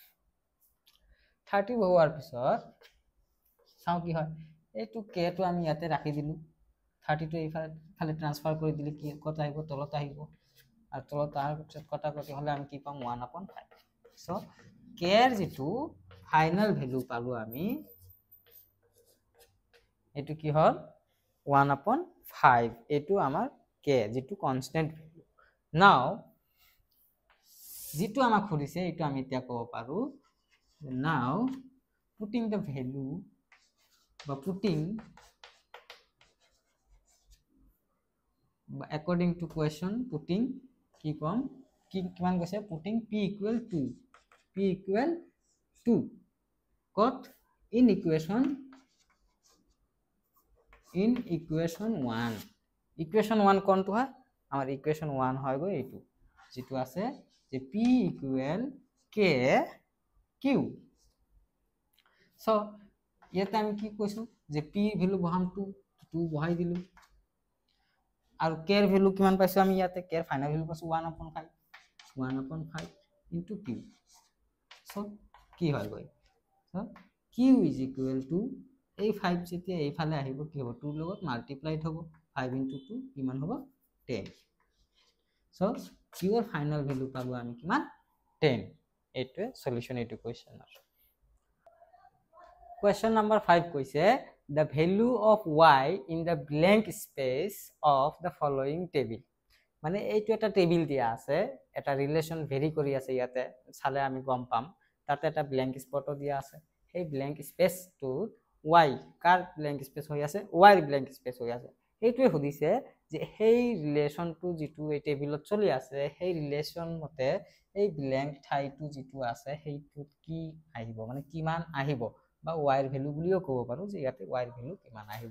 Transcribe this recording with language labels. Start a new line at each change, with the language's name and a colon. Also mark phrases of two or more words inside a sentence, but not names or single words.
Assamese: 30 বহোৱাৰ পিছত চাও কি হয় এইটো k টো আমি ইয়াতে ৰাখি দিলু 30 টো এইফালে ট্রান্সফার কৰি দিলে কি কত আহিব তলত আহিব আৰু তলত তাৰ পিছত কটাকটি হলে আমি কি পাম 1/5 সো k এর যেটো
English: final value
Assamese: পালো আমি এটো কি হল 1/5 এটো আমাৰ k যেটো
English: constant value
Assamese: নাও যেটো আমাক খুদিছে এটো আমি এতিয়া কব পাৰো নাও
English: putting the value
Assamese: বা
English: according to question putting
Assamese: কি কম কি কিমান গৈছে
English: putting p equal 2
Assamese: কত
English: in equation
Assamese: 1 কোনটো হয় আমাৰ ইকুৱেশন 1 হয় গৈ এইটো যেটো আছে যে
English: p equal k q
Assamese: সো ইয়াতে আমি কি কৈছো যে p ভ্যালু বহাম 2 বহাই দিলু আৰু k এর ভ্যালু কিমান পাইছো আমি ইয়াতে k এর
English: final value
Assamese: পাইছো 1/5 into q সো কি হয় গৈ সো
English: q is equal to
Assamese: এই 5 যেতিয়া এই ফালে আহিব কি হ'ব 2 লগত মাল্টিপ্লাইড হ'ব 5 into 2 কিমান হ'ব 10 সো q এর
English: final value
Assamese: পাবো আমি কিমান 10 এইটো সলিউশন এইটো কোৱেশ্চনৰ
English: Question number 5
Assamese: কৈছে
English: the value of y in the blank space of the following table.
Assamese: মানে এইটো এটা টেবিল দিয়া আছে, এটা
English: relation vary
Assamese: কৰি আছে, ইয়াতে চালে আমি গম পাম। তাতে এটা
English: blank spot
Assamese: দিয়া আছে। সেই
English: blank space
Assamese: y কাৰ
English: blank space
Assamese: হৈ আছে, y ৰ ব্ল্যাঙ্ক স্পেস হৈ আছে। এইটোৱে সুধিছে যে সেই ৰিলেশনটো যেটো এই টেবিলত চলি আছে, সেই ৰিলেশন মতে এই ব্ল্যাঙ্ক ঠাইটো যেটো আছে সেইটোত কি আহিব, মানে কিমান আহিব, বা y ৰ ভ্যালু বুলিও ক'ব পাৰো যে ইয়াতে y ৰ ভ্যালু কিমান আহিব।